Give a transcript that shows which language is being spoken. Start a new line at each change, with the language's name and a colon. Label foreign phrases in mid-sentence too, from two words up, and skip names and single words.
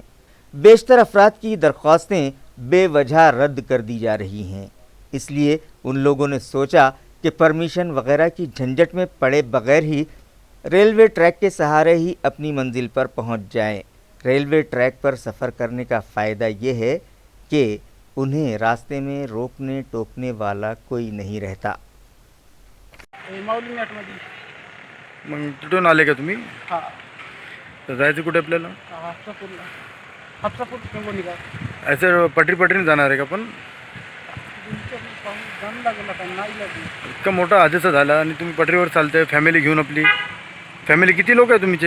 Urdu: بیشتر افراد کی درخواستیں بے وجہ رد کر دی جا رہی ہیں، اس لیے ان لوگوں نے سوچا کہ پرمیشن وغیرہ کی جھنجٹ میں پڑے بغیر ہی ریلوے ٹریک کے سہارے ہی اپنی منزل پر پہنچ جائیں۔ ریلوے ٹریک پر سفر کرنے کا فائدہ یہ ہے کہ انہیں راستے میں روکنے ٹوکنے والا کوئی نہیں رہتا۔
Marathi: मग तिथून आले का तुम्ही? हा तर जायचं कुठे आपल्याला? हापसापूर हिंगोली का असं पटरीने जाणार आहे का? पण जाणं लागेल आता नाही लागेल इतका मोठा हादसा झाला आणि तुम्ही पटरीवर चालताय फॅमिली घेऊन आपली फॅमिली किती लोक आहे तुमचे?